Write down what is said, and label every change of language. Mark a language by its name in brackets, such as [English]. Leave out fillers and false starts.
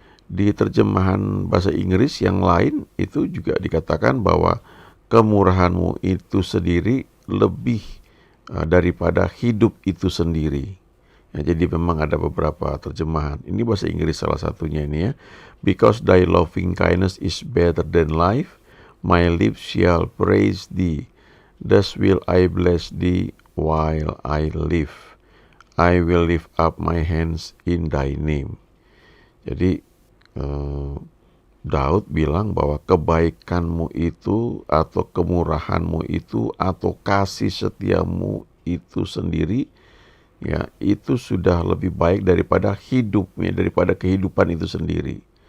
[Indonesian] Di terjemahan bahasa Inggris yang lain itu juga dikatakan bahwa kemurahanmu itu sendiri lebih daripada hidup itu sendiri. Ya, jadi memang ada beberapa terjemahan. Ini bahasa Inggris salah satunya ini ya. [English] "Because thy loving kindness is better than life, my lips shall praise thee. Thus will I bless thee while I live. I will lift up my hands in thy name." [Indonesian] Jadi Daud bilang bahwa kebaikanmu itu atau kemurahanmu itu atau kasih setiamu itu sendiri ya, itu sudah lebih baik daripada hidupnya, daripada kehidupan itu sendiri.